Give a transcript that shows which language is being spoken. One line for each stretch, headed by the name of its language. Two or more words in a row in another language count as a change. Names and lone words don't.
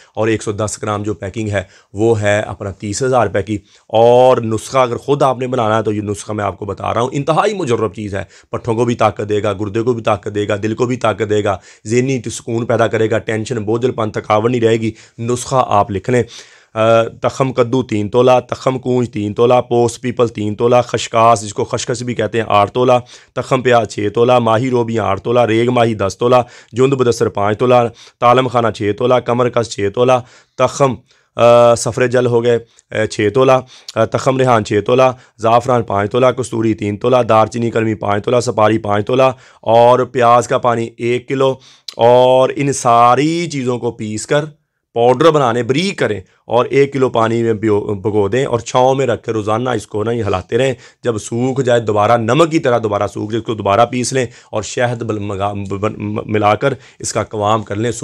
Urdu: اور 110 گرام جو پیکنگ ہے وہ ہے اپنا 30,000 روپے کی. اور نسخہ اگر خود آپ نے بنانا ہے تو یہ نسخہ میں آپ کو بتا رہا ہوں، انتہائی مجرب چیز ہے. پٹھوں کو بھی طاقت دے گا، گردے کو بھی طاقت دے گا، دل کو بھی طاقت دے گا، ذہنی سکون پیدا کرے گا، ٹینشن، بوجھل پن، تھکاوٹ نہیں رہے گی. نسخہ آپ لکھ لیں. تخم کدو 3 تولہ، تخم کونج 3 تولہ، پوست پیپل 3 تولہ، خشکاس جس کو خشخش بھی کہتے ہیں 8 تولہ، تخم پیاز 6 تولہ، ماہی روبیاں 8 تولہ، ریگ ماہی 10 تولہ، جند بدسر 5 تولہ، تالم خانہ 6 تولہ، کمر کس 6 تولہ، تخم سفرے جل ہو گئے 6 تولہ، تخم ریحان 6 تولہ، زعفران 5 تولہ، کستوری 3 تولہ، دارچینی قلمی 5 تولہ، سپاری 5 تولہ اور پیاز کا پانی 1 کلو. اور ان ساری چیزوں کو پیس کر پاؤڈر بنانے باریک کریں اور 1 کلو پانی میں بھگو دیں اور چھاؤں میں رکھ کر روزانہ اس کو نہ یہ ہلاتے رہیں. جب سوکھ جائے، دوبارہ نمک کی طرح دوبارہ سوکھ جائے، اس کو دوبارہ پیس لیں اور شہد ملا کر اس کا قوام کر لیں.